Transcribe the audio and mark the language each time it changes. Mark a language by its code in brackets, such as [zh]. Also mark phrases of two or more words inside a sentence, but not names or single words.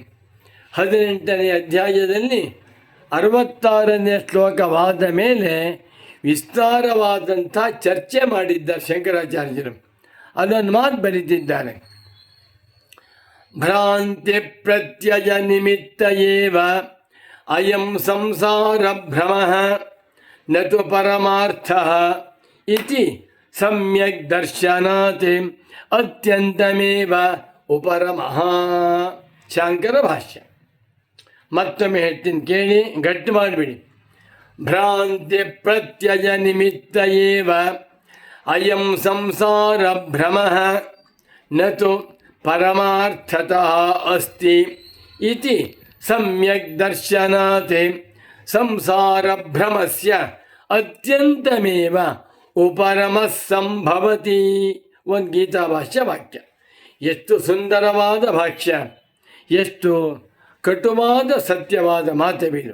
[kn] 18ನೇ ಅಧ್ಯಾಯದಲ್ಲಿ 66ನೇ ಶ್ಲೋಕವಾದ ಮೇಲೆ ವಿಸ್ತಾರವಾದಂಥ ಚರ್ಚೆ ಮಾಡಿದ್ದಾರೆ ಶಂಕರಾಚಾರ್ಯರು. ಅದನ್ನು ಮಾತು ಬರೀತಿದ್ದಾರೆ. [sa] ಭ್ರಾಂತಿ ಪ್ರತ್ಯಯ ನಿಮಿತ್ತ ಏವ ಅಯಂ ಸಂಸಾರ ಭ್ರಮಃ ನತು ಪರಮಾರ್ಥಃ ಇತಿ ಸಮ್ಯಕ್ ದರ್ಶನಾತ್ ಅತ್ಯಂತಮೇವ ಉಪರಮಃ. [kn] ಶಂಕರ ಭಾಷ್ಯ ಮತ್ತೊಮ್ಮೆ ಹೇಳ್ತೀನಿ, ಕೇಳಿ, ಗಟ್ಟಿ ಮಾಡಿಬಿಡಿ. [sa] ಭ್ರಾಂತಿ ಪ್ರತ್ಯಯ ನಿಮಿತ್ತ ಏವ ಅಯಂ ಸಂಸಾರ ಭ್ರಮಃ ನತು ಪರಮಾರ್ಥತಃ ಅಸ್ತಿ ಇತಿ ಸಮ್ಯಕ್ ದರ್ಶನಾತ್ ಸಂಸಾರ ಭ್ರಮಸ್ಯ ಅತ್ಯಂತಮೇವ ಉಪರಮಃ ಸಂಭವತಿ. [kn] ಒಂದು ಗೀತಾ ಭಾಷ್ಯ ವಾಕ್ಯ. ಎಷ್ಟು ಸುಂದರವಾದ ಭಾಷ್ಯ, ಎಷ್ಟು ಕಟುವಾದ ಸತ್ಯವಾದ ಮಾತವಿದು.